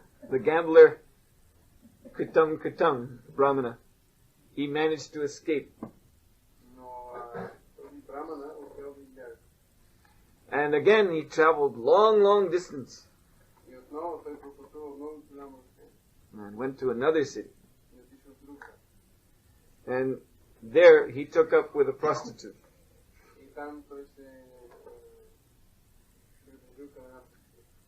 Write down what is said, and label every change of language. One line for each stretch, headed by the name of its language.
English: The gambler, Kritam Kritam, Brahmana, he managed to escape.
Bulgarian: Но този брамана успял да избяга.
English: And again he traveled long distance
Bulgarian: И отново той пропътувал много голямо разстояние.
English: and went to another city.
Bulgarian: И отишъл в друг град.
English: And there he took up with a prostitute.
Bulgarian: И там той се придружил към една проститутка.